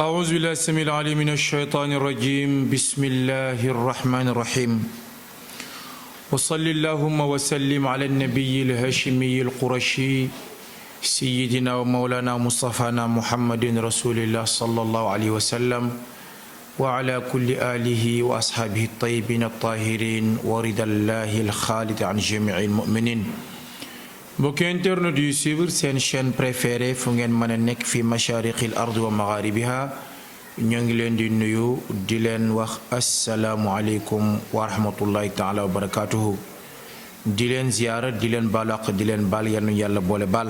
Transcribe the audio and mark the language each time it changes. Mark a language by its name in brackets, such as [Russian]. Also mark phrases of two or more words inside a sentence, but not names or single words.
[Arabic] أعوذ بالله السميع العليم من الشيطان الرجيم بسم الله الرحمن الرحيم وصل اللهم وسلم على النبي الهاشمي القرشي سيدنا ومولانا مصطفانا محمد رسول الله صلى الله عليه وسلم وعلى كل آله وأصحابه الطيبين الطاهرين ورضا الله الخالد عن جميع المؤمنين. [Wolof] mbokki internet yu suivre seen [French] chaîne préférée [Wolof] fu ngeen mën a nekk fi [Arabic] مشارق الأرض ومغاربها [Wolof] ñoo ngi leen di nuyu di leen wax [Arabic] السلام عليكم ورحمة الله تعالى وبركاته [Wolof] di leen ziyaara di leen balaq di leen baal yal na yàlla boole baal.